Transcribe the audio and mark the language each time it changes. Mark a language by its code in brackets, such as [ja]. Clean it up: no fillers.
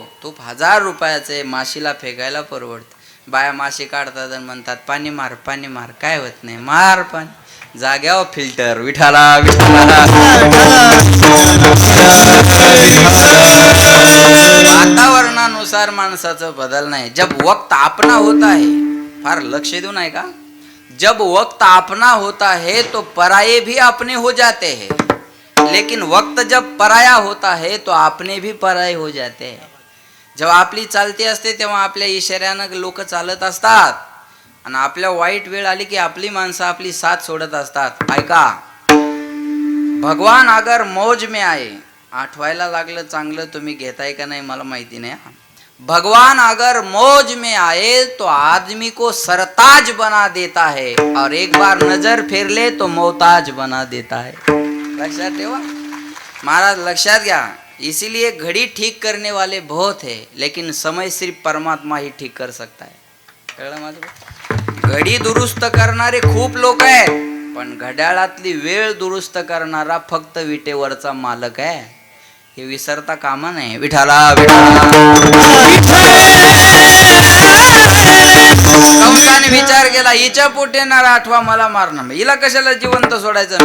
[mr] तूप 1000 रुपयाचं आहे, माशीला फेकायला परवडतं. बाया माशी काढतात आणि म्हणतात पाणी मार पाणी मार. काय होत नाही, मार पाणी. जाग्यावर फिल्टर. विठाला विठाला. वातावरणानुसार माणसाचं बदल नाही. [hi] जब वक्त अपना होता है, [mr] फार लक्ष देऊन आहे का, [hi] जब वक्त अपना होता है तो पराये भी अपने हो जाते हैं, लेकिन वक्त जब पराया होता है तो अपने भी पराये हो जाते हैं. [mr] जेव्हा आपली चालती असते तेव्हा आपल्या इशाऱ्यानं लोक चालत असतात, आणि आपल्या वाईट वेळ आली की आपली माणसं आपली साथ सोडत असतात. ऐका, [hi] भगवान अगर मौज में आए, [mr] आठवायला लागलं चांगलं, तुम्ही घेताय का नाही मला माहिती नाही. [hi] भगवान अगर मौज में आए तो आदमी को सरताज बना देता है, और एक बार नजर फेर ले तो मोहताज बना देता है. [mr] लक्षात ठेवा महाराज, लक्षात घ्या. [hi] इसीलिए घड़ी ठीक करने वाले बहुत है, लेकिन समय सिर्फ परमात्मा ही ठीक कर सकता है. [mr] कळलं माझं? घडी दुरुस्त करणारे खूप लोक आहेत, पण घड्याळातली वेळ दुरुस्त करणारा फक्त विटेवरचा मालक आहे. हे विसरता कामा नाही. विठाला विठाला. कंसाने विचार केला, हिच्या पोटी येणार आठवा मला मारणार, हिला कशाला जिवंत सोडायचं.